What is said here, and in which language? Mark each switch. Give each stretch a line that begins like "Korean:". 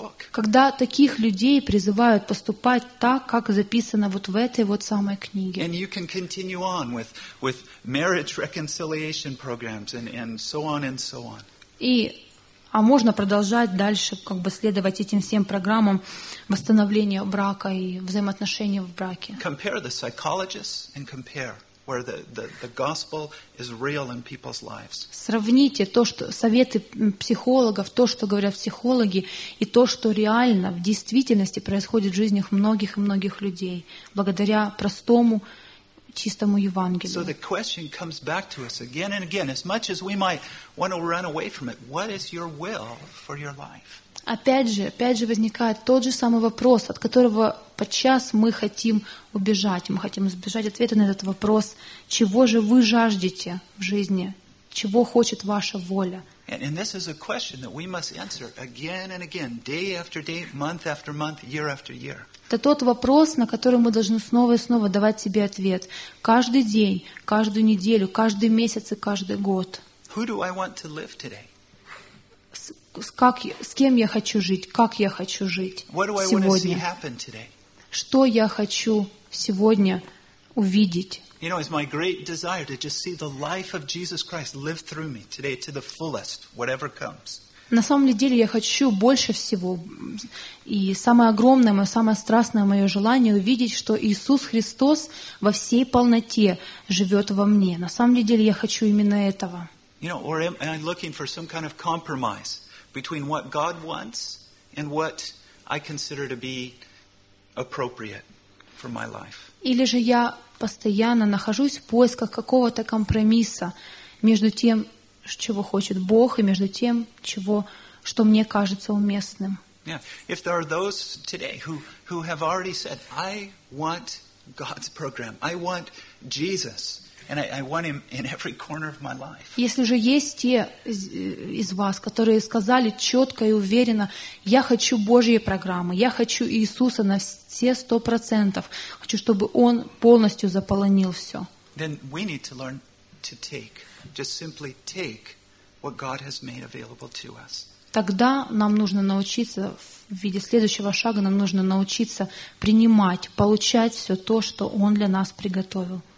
Russian: Когда таких людей призывают поступать так, как записано вот в этой вот самой книге.
English: And you can continue on with marriage reconciliation programs and so on and so on.
Russian: А можно продолжать дальше, как бы следовать этим всем программам восстановления брака и взаимоотношений в браке.
English: Compare the psychologists and compare where the gospel is real in people's lives.
Russian: Сравните то, что советы психологов, то, что говорят психологи, и то, что реально в действительности происходит в жизнях многих и многих людей, благодаря простому чистому Евангелию.
English: So the question comes back to us again and again, as much as we might want to run away from it. What is your will for your life?
Russian: Опять же возникает тот же самый вопрос, от которого подчас мы хотим убежать, мы хотим избежать ответа на этот вопрос, чего же вы жаждете в жизни, чего хочет ваша воля.
English: And this is a question that we must answer again and again, day after day, month after month, year after year.
Russian: Это тот вопрос, на который мы должны снова и снова давать себе ответ. Каждый день, каждую неделю, каждый месяц и каждый год.
English: Who do I want to live today?
Russian: С кем я хочу жить? Как я хочу жить сегодня? Что я хочу сегодня увидеть?
English: You know, it's my great desire to just see the life of Jesus Christ live through me today to the fullest, whatever comes.
Russian: На самом деле я хочу больше всего, и самое огромное, мое самое страстное мое желание увидеть, что Иисус Христос во всей полноте живет во мне. На самом деле я хочу именно этого.
English: You know, or am I looking for some kind of compromise between what God wants and what I consider to be appropriate for my life?
Russian: Или же я постоянно нахожусь в поисках какого-то компромисса между тем, чего хочет Бог, и между тем, что мне кажется уместным.
English: Yeah. If there are those today who have already said, I want God's program, I want Jesus, and I want Him in every corner of my life.
Russian: Если же есть те из вас, которые сказали четко и уверенно, я хочу Божьи программы, я хочу Иисуса на все 100%, хочу, чтобы Он полностью заполонил все.
English: Then we need to learn to take, just simply take what God has made available to us.
Russian: Тогда нам нужно научиться, в виде следующего шага, нам нужно научиться принимать, получать все то, что Он для нас приготовил.